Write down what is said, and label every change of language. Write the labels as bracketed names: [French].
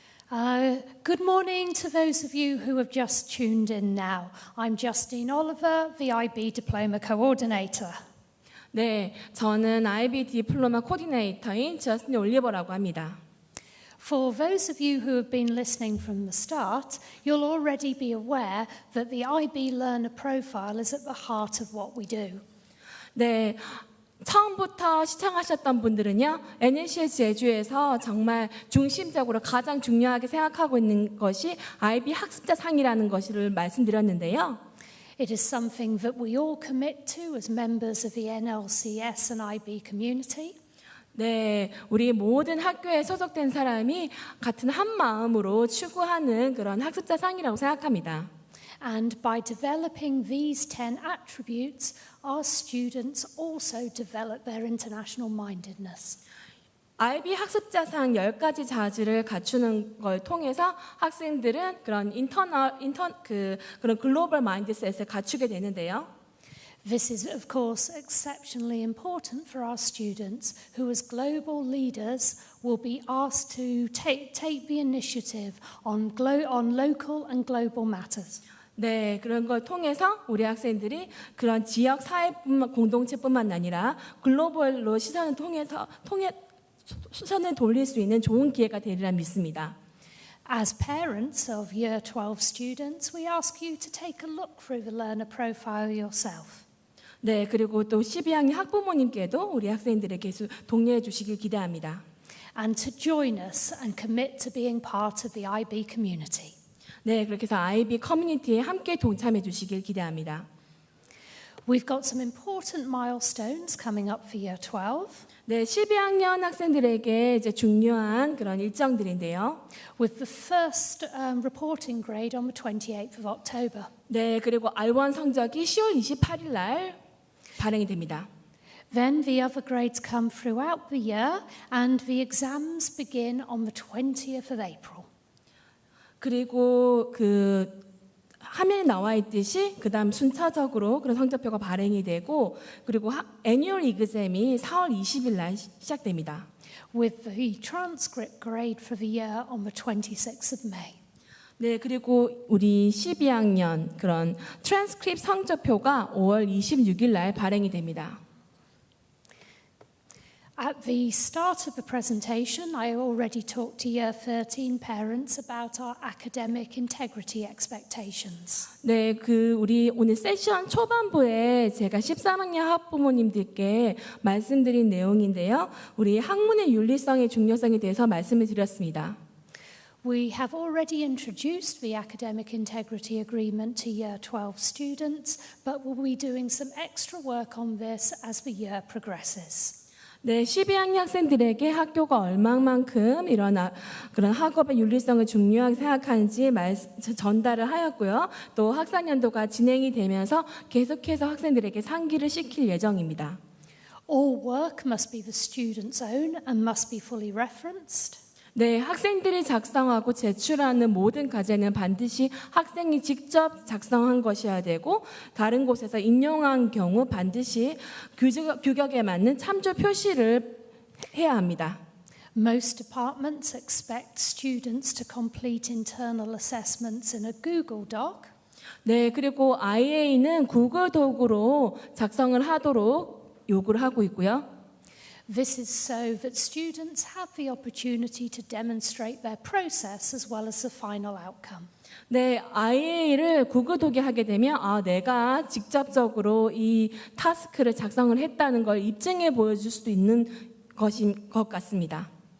[English] Good morning to those of you who have just tuned in now. I'm Justine Oliver, the IB Diploma Coordinator. [Korean] 네, 저는 IB 디플로마 코디네이터인 저스틴 올리버라고 합니다. [English] For those of you who have been listening from the start, you'll already be aware that the IB Learner Profile is at the heart of what we do. [Korean] 네, 처음부터 시청하셨던 분들은요, NLCS 제주에서 정말 중심적으로 가장 중요하게 생각하고 있는 것이 IB 학습자상이라는 것을 말씀드렸는데요. [English] It is something that we all commit to as members of the NLCS and IB community. [Korean] 네, 우리 모든 학교에 소속된 사람이 같은 한 마음으로 추구하는 그런 학습자상이라고 생각합니다. [English] And by developing these 10 attributes, our students also develop their international-mindedness. [Korean] IB 학습자상 10가지 자질을 갖추는 걸 통해서 학생들은 그런 그런 글로벌 마인드셋을 갖추게 되는데요. [English] This is, of course, exceptionally important for our students who, as global leaders, will be asked to take the initiative on local and global matters. [Korean] 네, 그런 걸 통해서 우리 학생들이 그런 지역 사회뿐만 공동체뿐만 아니라 글로벌로 시선을 돌릴 수 있는 좋은 기회가 되리라 믿습니다. [English] As parents of Year 12 students, we ask you to take a look through the learner profile yourself. [Korean] 네, 그리고 또 12학년 학부모님께도 우리 학생들에게 독려해 주시길 기대합니다. [English] And to join us and commit to being part of the IB community. [Korean] 네, 그렇게 해서 IB 커뮤니티에 함께 동참해 주시길 기대합니다. [English] We've got some important milestones coming up for Year 12. [Korean] 네, 12학년 학생들에게 이제 중요한 그런 일정들인데요. [English] With the first reporting grade on the 28th of October. [Korean] 네, 그리고 R1 성적이 10월 28일 날 발행이 됩니다. [English] Then the other grades come throughout the year and the exams begin on the 20th of April. [Korean] 그리고 그 화면에 나와 있듯이 그다음 순차적으로 그런 성적표가 발행이 되고 그리고 애뉴얼 exam이 4월 20일 날 시작됩니다. [English] With the transcript grade for the year on the 26th of May. [Korean] 네, 그리고 우리 12학년 그런 트랜스크립트 성적표가 5월 26일 날 발행이 됩니다. [English] At the start of the presentation, I already talked to Year 13 parents about our academic integrity expectations. [Korean] 네, 그 우리 오늘 세션 초반부에 제가 13학년 학부모님들께 말씀드린 내용인데요. 우리 학문의 윤리성의 중요성에 대해서 말씀을 드렸습니다. [English] We have already introduced the academic integrity agreement to Year 12 students, but we'll be doing some extra work on this as the year progresses. [Korean] 네, 12학년 학생들에게 학교가 얼마만큼 이런 그런 학업의 윤리성을 중요하게 생각하는지 전달을 하였고요. 또 학사년도가 진행이 되면서 계속해서 학생들에게 상기를 시킬 예정입니다. [English] All work must be the student's own and must be fully referenced. [Korean] 네, 학생들이 작성하고 제출하는 모든 과제는 반드시 학생이 직접 작성한 것이어야 되고 다른 곳에서 인용한 경우 반드시 규격에 맞는 참조 표시를 해야 합니다. [English] Most departments expect students to complete internal assessments in a Google Doc. [Korean] 네, 그리고 IA는 구글 도구로 작성을 하도록 요구를 하고 있고요. [English] This is so that students have the opportunity to demonstrate their process as well as the final outcome. [Korean] 네, IA를 구글 도구에 하게 되면 내가 직접적으로 이 타스크를 작성을 했다는 걸 입증해 보여줄 수도 있는 것인 것 같습니다.